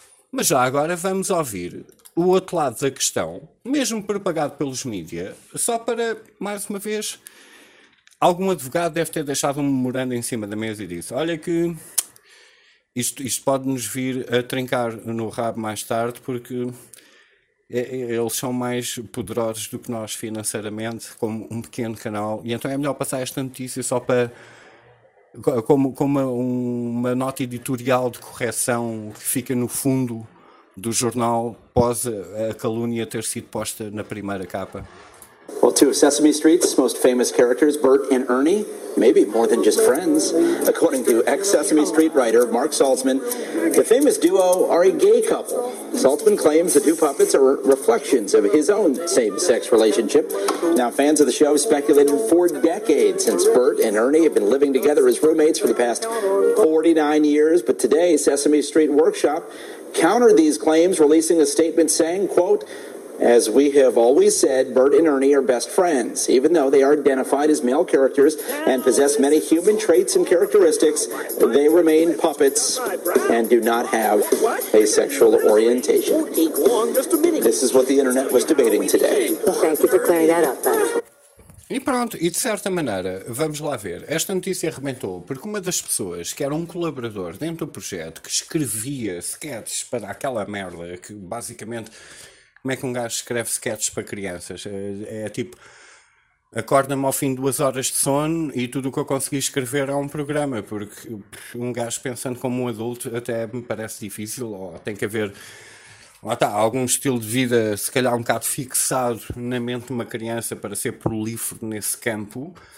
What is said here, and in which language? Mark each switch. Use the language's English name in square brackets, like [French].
[Portuguese] Mas já agora vamos ouvir o outro lado da questão, mesmo propagado pelos mídia, só para, mais uma vez, algum advogado deve ter deixado um memorando em cima da mesa e disse: olha que isto pode-nos vir a trincar no rabo mais tarde, porque eles são mais poderosos do que nós financeiramente, como um pequeno canal, e então é melhor passar esta notícia só para... Como uma nota editorial de correção que fica no fundo do jornal após a calúnia ter sido posta na primeira capa. [English] Well, two of Sesame Street's most famous characters, Bert and Ernie, maybe more than just friends. According to ex-Sesame Street writer Mark Saltzman, the famous duo are a gay couple. Saltzman claims the two puppets are reflections of his own same-sex relationship. Now, fans of the show speculated for decades since Bert and Ernie have been living together as roommates for the past 49 years. But today, Sesame Street Workshop countered these claims, releasing a statement saying, quote, "As we have always said, Bert and Ernie are best friends. Even though they are identified as male characters and possess many human traits and characteristics, they remain puppets and do not have a sexual orientation." This is what the internet was debating today. Thank you for clearing that up, Ben. [Portuguese] E pronto, e de certa maneira, vamos lá ver, esta notícia arrebentou porque uma das pessoas, que era um colaborador dentro do projeto, que escrevia sketches para aquela merda, que basicamente... Como é que um gajo escreve sketches para crianças? É tipo, acorda-me ao fim de 2 horas de sono e tudo o que eu consegui escrever é um programa, porque um gajo pensando como um adulto até me parece difícil, ou tem que haver, lá está, algum estilo de vida, se calhar um bocado fixado na mente de uma criança para ser prolífero nesse campo.